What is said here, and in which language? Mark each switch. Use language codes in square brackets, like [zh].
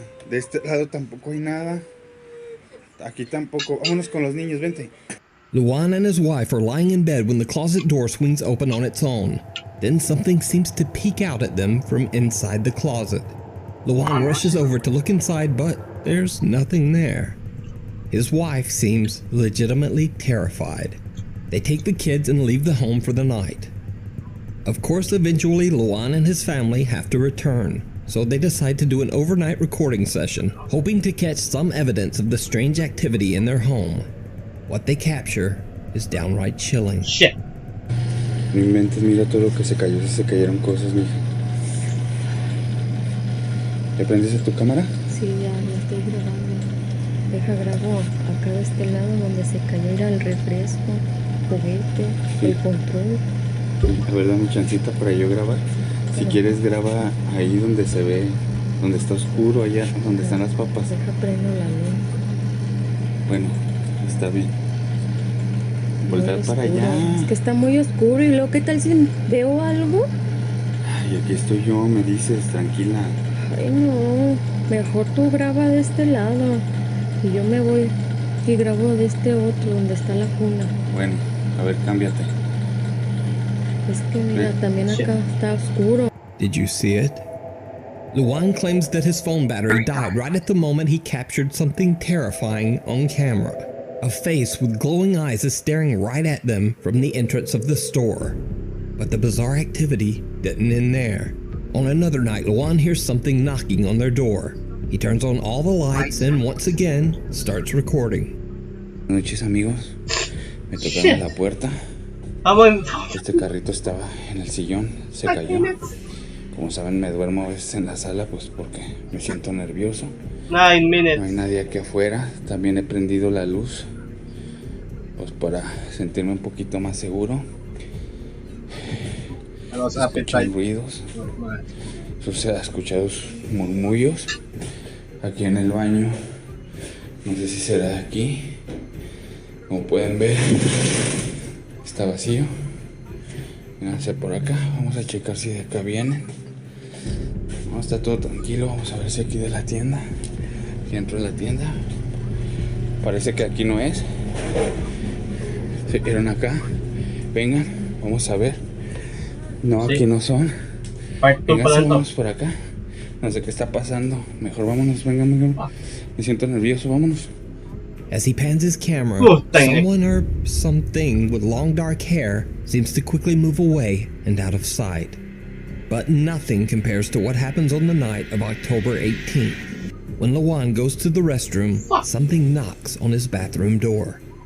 [es] De este lado tampoco hay nada. Aquí tampoco. Vámonos con los niños, vente. [en] Luan and his wife are lying in bed when the closet door swings open on its own. Then something seems to peek out at them from inside the closet. Luan rushes over to look inside, but there's nothing there. His wife seems legitimately terrified. They take the kids and leave the home for the night. Of course, eventually Luan and his family have to return, so they decide to do an overnight recording session, hoping to catch some evidence of the strange activity in their home. What they capture is downright chilling. Shit. [es] No inventes, mira todo lo que se cayó, se cayeron cosas, mija. ¿Le prendiste tu cámara? Sí, ya estoy grabando. Deja grabo acá de este lado donde se cayó el refresco, juguete, el control. A ver, dame chancita para yo grabar. Si quieres, graba ahí donde se ve, donde está oscuro, allá donde están las papas. Deja prendo la luz. Bueno, está bien. Voltar para allá. Es que está muy oscuro y luego, ¿qué tal si veo algo? Ay, aquí estoy yo, me dices, tranquila. Ay, no. Mejor tú graba de este lado y yo me voy y grabo de este otro donde está la cuna. Bueno, a ver, cámbiate. Es que mira, también acá está oscuro. [en] Did you see it? Luan claims that his phone battery died right at the moment he captured something terrifying on camera. A face with glowing eyes is staring right at them from the entrance of the store. But the bizarre activity didn't end there. On another night, Luan hears something knocking on their door. He turns on all the lights and once again starts recording. [es] Buenas noches, amigos. Me tocaron la puerta. Este carrito estaba en el sillón, se cayó. Como saben, me duermo a veces en la sala, pues porque me siento nervioso. [en] 9 minutes. [es] No hay nadie aquí afuera. También he prendido la luz, pues para sentirme un poquito más seguro. Escuchan ruidos. Se ha escuchado murmullos aquí en el baño. No sé si será de aquí. Como pueden ver, está vacío. Vénganse por acá. Vamos a checar si de acá vienen. No, está todo tranquilo. Vamos a ver si aquí de la tienda. Aquí dentro de la tienda. Parece que aquí no es. Se vieron acá. Vengan, vamos a ver. No, aquí no son. Vénganse, vamos por acá. No sé qué está pasando. Mejor vámonos, vengan. Me siento nervioso, vámonos. [en] As he pans his camera, someone or something with long dark hair seems to quickly move away and out of sight. But nothing compares to what happens on the night of October 18th. When Luan goes to the restroom, something knocks on his bathroom door.